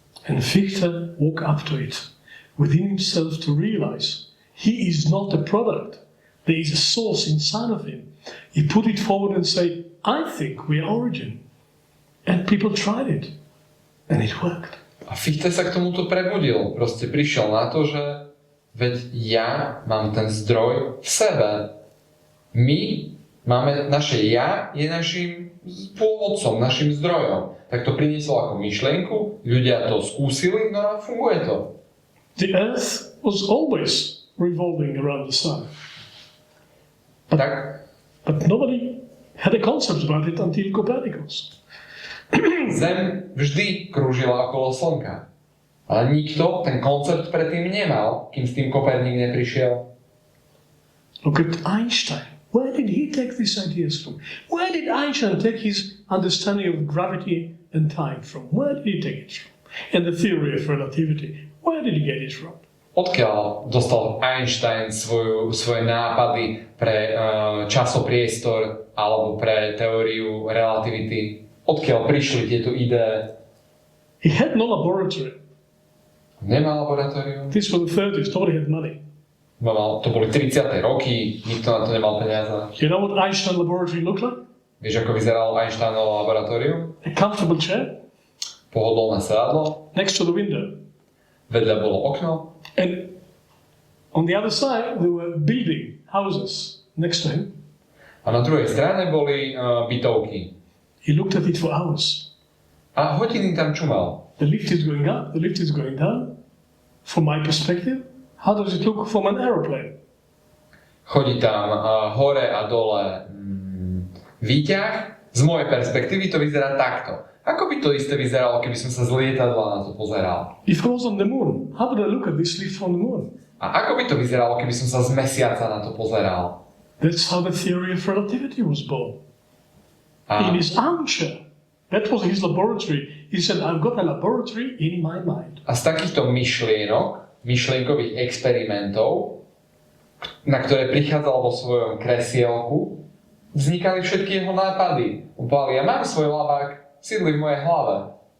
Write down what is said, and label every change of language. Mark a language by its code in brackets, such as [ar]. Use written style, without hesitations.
[en] And Victor woke up to it within himself to realize he is not a product. There is a source inside of him. He put it forward and said, I think we are origin. And people tried it. And it worked. [sk] A Fichte sa k tomuto prebudil. Proste prišiel na to, že veď ja mám ten zdroj v sebe. My máme, naše ja je našim pôvodcom, našim zdrojom. Tak to priniesol ako myšlienku, ľudia to skúsili, no a funguje to. [en] The earth was always revolving around the sun. But nobody had a concept about it until Copernicus. [sk] Zem vždy krúžila okolo Slnka. Ale nikto ten koncept predtým nemal, kým s tým Koperník neprišiel. [en] Look at Einstein. Where did he take these ideas from? Where did Einstein take his understanding of gravity and time from? Where did he take it from? And the theory of relativity, where did he get it from? [sk] Odkiaľ dostal Einstein svoje nápady pre časopriestor alebo pre teóriu relativity? Odkiaľ prišli tieto ideje? [en] He had no laboratory. [sk] Nemal laboratórium. [en] This was the 30s, nobody had money. [sk] To boli 30. roky, nikto na to nemal peniaze. [en] You know what Einstein laboratory looked like? [sk] Vieš, ako vyzeralo Einsteinovo laboratórium? [en] A comfortable chair. [sk] Pohodlné sedadlo. [en] Next to the window. [sk] Vedľa bolo okno. [en] And on the other side, there were building houses next to him. [sk] A na druhej strane boli bytovky. [en] He looked at it for hours. [sk] A hodiny tam čumal. [en] The lift is going up, the lift is going down. From my perspective, how does it look from an aeroplane? [sk] Chodí tam hore a dole výťah. Z mojej perspektívy to vyzerá takto. Ako by to isté vyzeralo, keby som sa z lietadla na to pozeral? [en] If I was on the moon, how would I look at this lift from the moon? [sk] A ako by to vyzeralo, keby som sa z mesiaca na to pozeral? [en] That's how the theory of relativity was born. In his armchair. That was his laboratory. He said, I've got a laboratory in my mind. [sk] A z takýchto myšlienkových experimentov, na ktoré prichádzal vo svojom kresielku, vznikali všetky jeho nápady. On povedal, ja mám svoj labák, sídli v mojej hlave.